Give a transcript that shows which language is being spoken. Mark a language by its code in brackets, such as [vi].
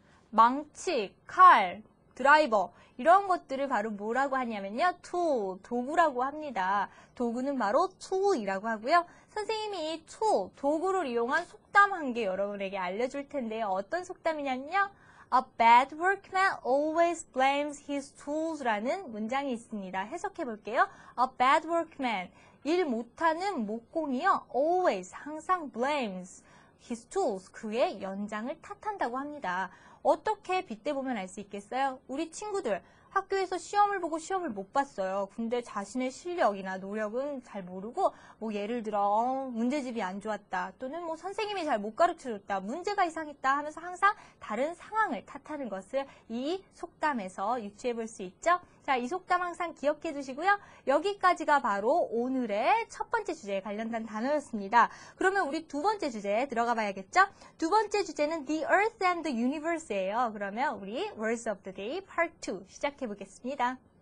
[ko] 망치, 칼, 드라이버 이런 것들을 바로 뭐라고 하냐면요. tool, 도구라고 합니다. 도구는 바로 tool이라고 하고요. 선생님이 이 tool, 도구를 이용한 속담 한 개 여러분에게 알려줄 텐데요. 어떤 속담이냐면요. [en] A bad workman always blames his tools라는 [ko] 문장이 있습니다. 해석해 볼게요. [en] A bad workman, [ko] 일 못하는 목공이요. always, 항상 [en] blames his tools, [ko] 그의 연장을 탓한다고 합니다. 어떻게 빗대보면 알 수 있겠어요? 우리 친구들 학교에서 시험을 보고 시험을 못 봤어요. 근데 자신의 실력이나 노력은 잘 모르고 뭐 예를 들어 문제집이 안 좋았다 또는 뭐 선생님이 잘 못 가르쳐줬다 문제가 이상했다 하면서 항상 다른 상황을 탓하는 것을 이 속담에서 유추해 볼 수 있죠. 자, 이 속담 항상 기억해 두시고요. 여기까지가 바로 오늘의 첫 번째 주제에 관련된 단어였습니다. 그러면 우리 두 번째 주제에 들어가 봐야겠죠? 두 번째 주제는 [en] The Earth and the Universe [ko] 예요. 그러면 우리 Words of the Day Part 2 시작해 보겠습니다.